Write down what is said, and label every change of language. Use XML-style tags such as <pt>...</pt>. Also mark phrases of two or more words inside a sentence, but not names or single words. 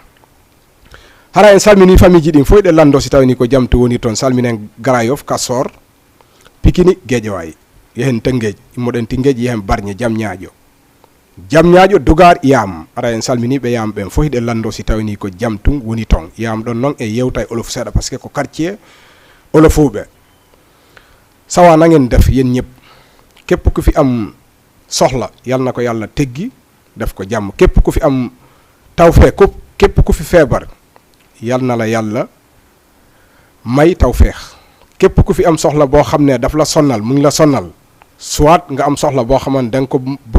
<ff>Hara en salmini famille ji ɗin fo hiɗe lando si tawni ko jam tu woniri toon salminen Garayof Kassor Pikini Guédiawaye yehen Tengueji immoɗen Tingueji yehen Barñe jam ñaaƴo Dugar Yam ara en salmini ɓe Yam ɓen fo hiɗe lando si tawni ko jam tun woni toon Yam ɗon noon e yewta e olof seeɗa</ff> <fr>par ce que</fr> <ff>ko quartier olofuɓe sawa</ff> <wo>nangen def yen ñëpp képp ku fi am soxla yal na ko yàlla teggi def ko jàmm képp ku fi am tawfeex képp ku fi feebar yal na la yàlla may tawfeex képp ku fi am soxla boo xam ne daf la sonnal mu ngi la sonnal soit nga am soxla boo xamante da nga ko bëgg</wo>